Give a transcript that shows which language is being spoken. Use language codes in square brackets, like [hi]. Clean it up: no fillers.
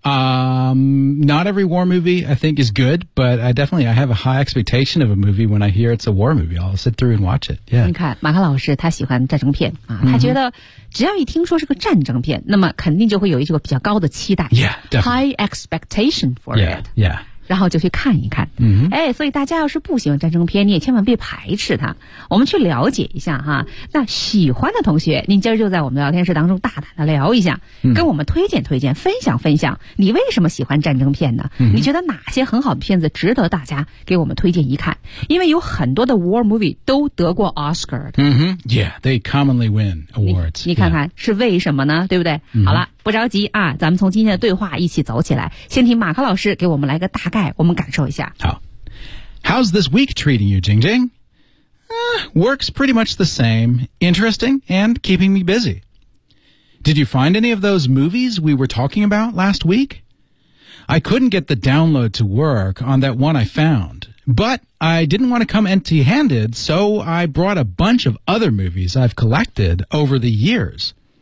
[en] Not every war movie I think is good, but I have a high expectation of a movie when I hear it's a war movie. I'll sit through and watch it. Yeah. [zh] 你看，马克老师他喜欢战争片啊，他觉得只要一听说是个战争片，那么肯定就会有一个比较高的期待。 [en] Yeah, definitely. High expectation for it. Yeah. [zh] 然后就去看一看、哎，所以大家要是不喜欢战争片你也千万别排斥它我们去了解一下哈。那喜欢的同学您今儿就在我们聊天室当中大胆的聊一下、跟我们推荐推荐分享分享你为什么喜欢战争片呢、你觉得哪些很好的片子值得大家给我们推荐一看因为有很多的 war movie 都得过 Oscar 的、 [en] Yeah, they commonly win awards [zh] 你看看、是为什么呢对不对、好了不着急啊，咱们从今天的对话一起走起来。先听马克老师给我们来个大概，我们感受一下。 [en] 好 ，How's this week treating you, Jing Jing?、Works pretty much the same. Interesting and keeping me busy. Did you find any of those movies we were talking about last week? I couldn't get the download to work on that one I found, but I didn't want to come empty-handed, so I brought a bunch of other movies I've collected over the years.